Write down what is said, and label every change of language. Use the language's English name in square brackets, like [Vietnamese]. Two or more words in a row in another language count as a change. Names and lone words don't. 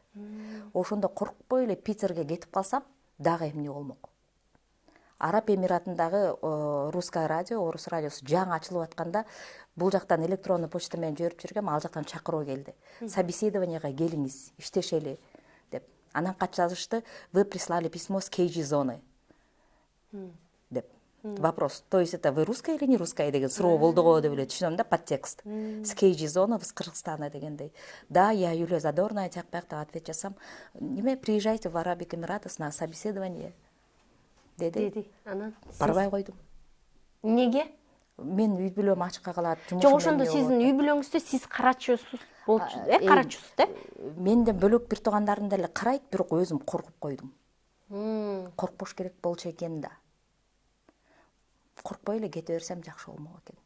[Kyrgyz] Ошондо коркпой эле Питерге кетип калсам, дагы эмне болмок. Араб Эмиратындагы [Russian] русское радио, [Kyrgyz] орус радиосу жаңы ачылып атканда, бул жактан [Russian] электронный почта [Kyrgyz] менен жиберип жүргөм, ал жактан чакыруу келди. Собеседованияга келиңиз, иштешели деп. Анан кат жазышты: [Russian] "Вы прислали письмо с KG зоны." [Kyrgyz] деп. [Russian] Вопрос: "То есть это вы русская или не русская?" [Kyrgyz] деген суроо болду го деп эле түшүнөм да, подтекст. [Russian] С KG зоны, вы с Кыргызстана дегендей. Да, я Юлия Задорная, [Kyrgyz] тяк-пяк деп ответ жасам. Неме, [Russian] приезжайте в Арабик Эмиратос на собеседование деди. [Kyrgyz] Анан барбай койдум. Неге? Мен үй бүлөм ачка калат, жумушум. Жок, ошондо сиздин үй бүлөңүздө сиз карачусуз болчу, карачусуз да? Менден бөлөк бир туугандарым деле карайт, бирок өзүм коркуп койдум. Коркпош керек болчу экен да. Коркпой эле кете берсем жакшы болмок экен.